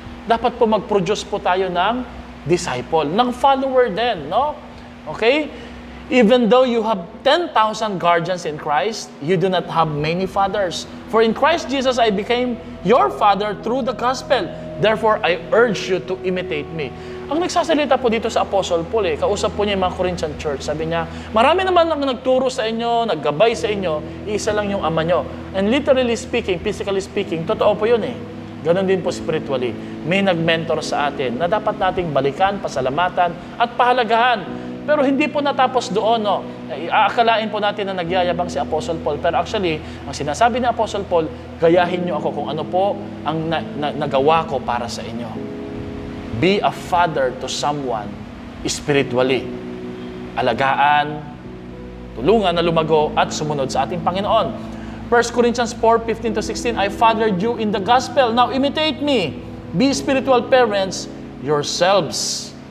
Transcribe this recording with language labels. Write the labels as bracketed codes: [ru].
[tl] Dapat po mag-produce po tayo ng disciple, ng follower din, no? Okay? [en] Even though you have 10,000 guardians in Christ, you do not have many fathers. For in Christ Jesus, I became your father through the gospel. Therefore, I urge you to imitate me. [tl] Ang nagsasalita po dito sa Apostle Paul, kausap po niya yung mga Corinthian church. Sabi niya, marami naman ang nagturo sa inyo, naggabay sa inyo, isa lang yung ama nyo. [en] And literally speaking, physically speaking, [tl] totoo po yun Ganon din po spiritually. May nag-mentor sa atin na dapat nating balikan, pasalamatan, at pahalagahan. Pero hindi po natapos doon, no? Aakalain po natin na nagyayabang si Apostle Paul. Pero actually, ang sinasabi ni Apostle Paul, gayahin niyo ako kung ano po ang nagawa ko para sa inyo. [en] Be a father to someone spiritually. [tl] Alagaan, tulungan na lumago at sumunod sa ating Panginoon. [en] 1 Corinthians 4:15-16, I fathered you in the gospel. Now imitate me. Be spiritual parents yourselves.